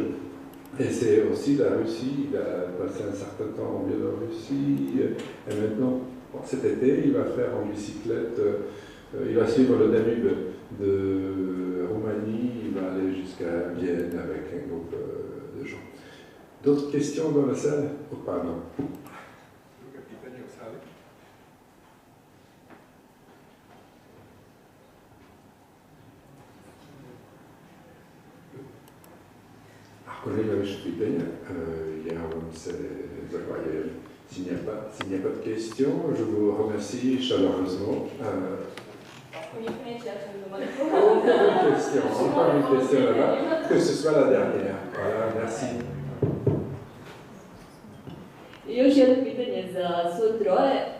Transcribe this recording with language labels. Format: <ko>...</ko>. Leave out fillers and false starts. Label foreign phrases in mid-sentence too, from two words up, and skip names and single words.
<fr>Et c'est aussi la Russie, il a passé un certain temps en Biélorussie, et maintenant, cet été, il va faire en bicyclette, il va suivre le Danube de Roumanie, il va aller jusqu'à Vienne avec un groupe de gens. D'autres questions dans la salle? Oh, pardon.</fr> <sr>Kolega pitanja,</sr> <fr>s'il n'y a pas de questions, je vous remercie chaleureusement. Encore une question là-bas, que ce soit la dernière. Voilà, merci.</fr> <sr>I još jedno pitanje za svo troje.</sr>